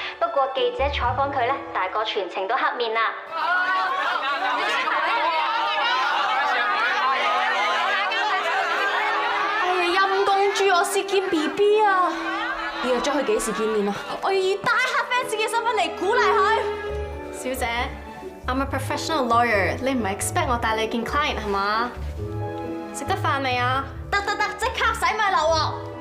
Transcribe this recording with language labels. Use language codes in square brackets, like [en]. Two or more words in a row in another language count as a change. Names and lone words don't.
[yue] 不過記者採訪佢咧，大哥全程都黑面啦。哎呀，陰公豬我薛劍 BB 啊！你約咗佢幾時見面啊？我要以大黑 fans 嘅身份嚟鼓勵佢。 [en] 小姐 ，I'm a professional lawyer， [yue] 你唔係 expect 我帶你見 client 係嘛？食得飯未啊？得，即刻洗米流喎！